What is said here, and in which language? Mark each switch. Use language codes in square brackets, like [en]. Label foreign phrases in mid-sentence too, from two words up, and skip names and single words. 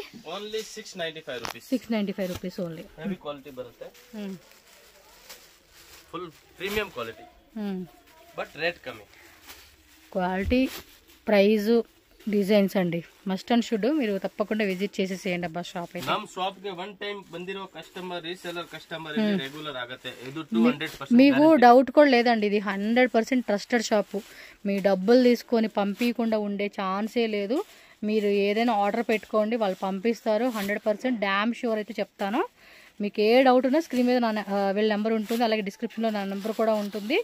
[en] Only 695 rupees. 695 rupees only. heavy quality బರುತ್ತೆ. Full premium quality. but rate కಮ್ಮಿ. quality, price, designs అండి must and should. [te] మీరు తప్పకుండా విజిట్ చేసేసేయండి అబ్బా షాప్ అయితే. [kn] ನಮ್ಮ ಶಾಪ್ ಗೆ [en] one time [kn] ಬಂದಿರೋ [en] customer reseller customer [kn] ಇಲ್ಲಿ ರೆಗ್ಯುಲರ್ ಆಗುತ್ತೆ. [te] ಇದು 200% మీకు డౌట్ కూడా లేదండి. ఇది 100% [en] trusted shop. [te] మీ డబ్బులు తీసుకొని పంపించకుండా ఉండే ఛాన్సే లేదు. మీరు ఏదైనా ఆర్డర్ పెట్టుకోండి, వాళ్ళు పంపిస్తారు. 100% [en] damn sure [te] అయితే చెప్తాను. మీకు ఏ డౌట్ ఉన్నా స్క్రీన్ మీద వీళ్ళ నెంబర్ ఉంటుంది, అలాగే డిస్క్రిప్షన్లో నా నెంబర్ కూడా ఉంటుంది.